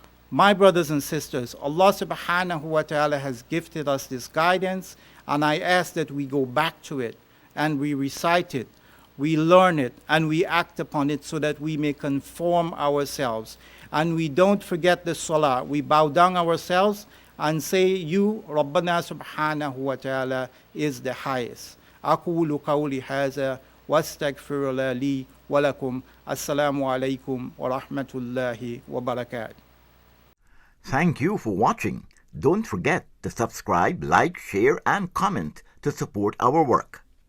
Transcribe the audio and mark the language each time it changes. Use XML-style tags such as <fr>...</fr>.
<en>My brothers and sisters, Allah subhanahu wa ta'ala has gifted us this guidance, and I ask that we go back to it, and we recite it, we learn it, and we act upon it, so that we may conform ourselves. And we don't forget the salah. We bow down ourselves and say, you, Rabbana subhanahu wa ta'ala, is the highest.</en> <ar>أقول قولي هذا واستغفر الله لي ولكم. السلام عليكم ورحمة الله وبركاته.</ar> <en>Thank you for watching. Don't forget to subscribe, like, share, and comment to support our work.</en>